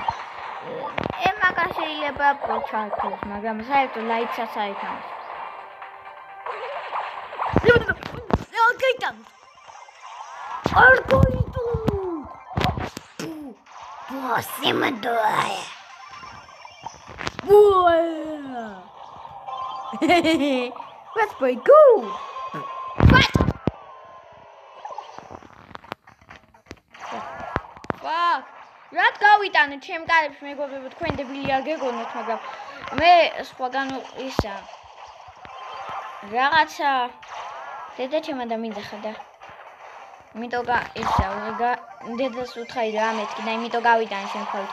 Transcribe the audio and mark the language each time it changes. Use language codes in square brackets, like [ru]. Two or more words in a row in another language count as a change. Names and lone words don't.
[ka] მაგას შეიძლება პრო ჩართოს, მაგრამ საერთოდ ლაიცას აითამაშებს. გეიტამ. არგოიტუ. ბოსიმდოა. [en] That's pretty good. What? Fuck. [ka] Რა გავიტანე ჩემ კარებს მეგობრებო, თქვენ დებილი არ გეგონოთ, მაგრამ მე სხვაგან ისა რაღაცა დედა ჩემ და მიძახა და იმიტომ დედას უთხარი რა მეთქი და იმიტომ გავიტანე შემთხვევით.